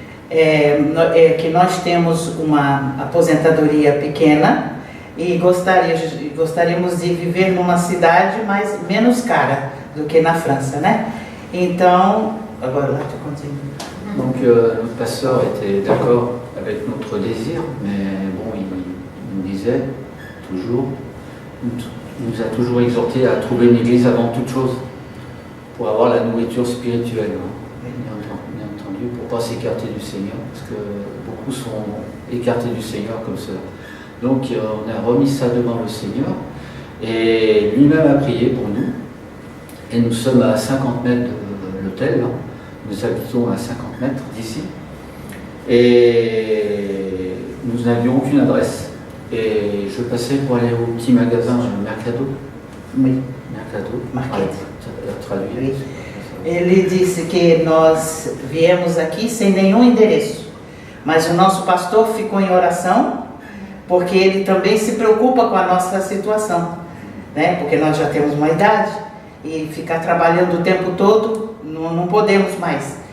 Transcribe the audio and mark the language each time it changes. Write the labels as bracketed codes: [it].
[pt] Que nós temos uma aposentadoria pequena e gostaríamos de viver numa cidade menos cara do que na França, né? Então, agora lá tu continua. [fr] Donc notre pasteur était d'accord avec notre désir, mais bon, il nous disait toujours, nous a toujours exhorté à trouver une église avant toute chose, pour avoir la nourriture spirituelle, bien entendu, pour ne pas s'écarter du Seigneur, parce que beaucoup sont écartés du Seigneur comme cela. Donc on a remis ça devant le Seigneur, et lui-même a prié pour nous, et nous sommes à 50 mètres de l'hôtel, nous habitons à 50 mètres d'ici, et nous n'avions aucune adresse, et je passais pour aller au petit magasin Mercado. Oui. [pt] Mercado. [en] Market. [fr] Traduit. Oui. [pt] Ele disse que nós viemos aqui sem nenhum endereço, mas o nosso pastor ficou em oração, porque ele também se preocupa com a nossa situação, né? Porque nós já temos uma idade e ficar trabalhando o tempo todo não podemos mais.